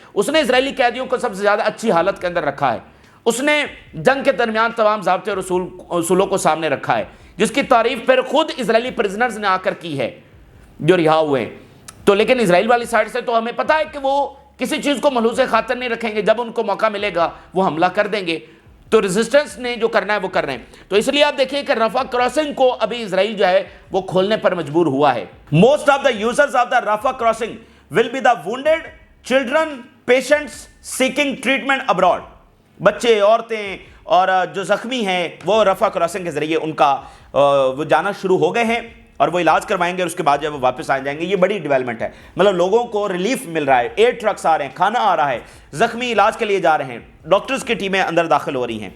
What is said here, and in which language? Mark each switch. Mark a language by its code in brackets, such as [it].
[ur] اس نے اسرائیلی قیدیوں کو سب سے زیادہ اچھی حالت کے اندر رکھا ہے. اس نے جنگ کے درمیان تمام ضابطے اور اصولوں کو سامنے رکھا ہے، جس کی تعریف پھر خود اسرائیلی پرزنرز نے آ کر کی ہے جو رہا ہوئے ہیں. تو لیکن اسرائیل والی سائڈ سے تو ہمیں پتہ ہے کہ وہ کسی چیز کو ملحوظ خاطر نہیں رکھیں گے، جب ان کو موقع ملے گا وہ حملہ کر دیں گے. تو ریزسٹنس نے جو کرنا ہے وہ کر رہے ہیں. تو اس لیے آپ دیکھیں کہ رفح کراسنگ کو ابھی اسرائیل جو ہے وہ کھولنے پر مجبور ہوا ہے. [en] Most of the users of the Rafah crossing will be the wounded children patients seeking treatment abroad. [ur] بچے، عورتیں اور جو زخمی ہیں وہ رفح کراسنگ کے ذریعے ان کا وہ جانا شروع ہو گئے ہیں اور وہ علاج کروائیں گے، اور اس کے بعد جب وہ واپس آ جائیں گے. یہ بڑی ڈیولپمنٹ ہے، مطلب لوگوں کو ریلیف مل رہا ہے، 8 ٹرکس آ رہے ہیں، کھانا آ رہا ہے، زخمی علاج کے لیے جا رہے ہیں، ڈاکٹرز کی ٹیمیں اندر داخل ہو رہی ہیں.